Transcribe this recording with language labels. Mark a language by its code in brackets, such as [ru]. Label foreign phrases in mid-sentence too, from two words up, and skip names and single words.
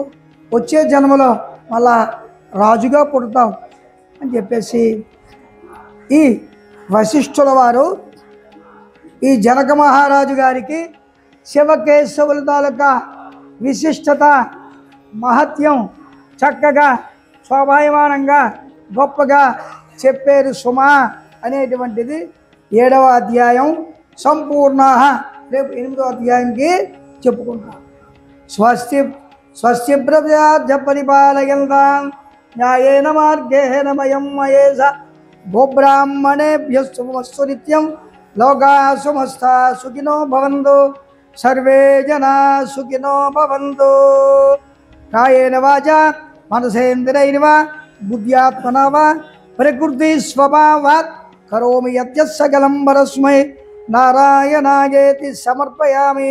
[te] వచ్చే జన్మలో మళ్ళా రాజుగా పుడతావు అని చెప్పేసి ఈ వశిష్ఠుల వారు ఈ జనక మహారాజు గారికి శివకేశవుల తాలూకా విశిష్టత, మహత్యం చక్కగా శోభాయమానంగా గొప్పగా చెప్పారు సుమా అనేటువంటిది 7వ అధ్యాయం సంపూర్ణ. రేపు 8వ అధ్యాయంకి చెప్పుకుంటాం. [sa] స్వస్తి ప్రజాభ్య పరిపాలయంతాం న్యాయేన మార్గేణ మయం మయేష గోబ్రాహ్మణేభ్య శుభమస్తు నిత్యం. లోకా సమస్తా సుఖినో భవంతు. సర్వే జనా సుఖినో భవంతు. కాయేన వాచా మనసేంద్రియైర్వ బుద్ధ్యాత్మనా వా ప్రకృతి స్వభావాత్ కరోమి యత్యత్ సకలం పరస్మై నారాయణాయేతి సమర్పయామి.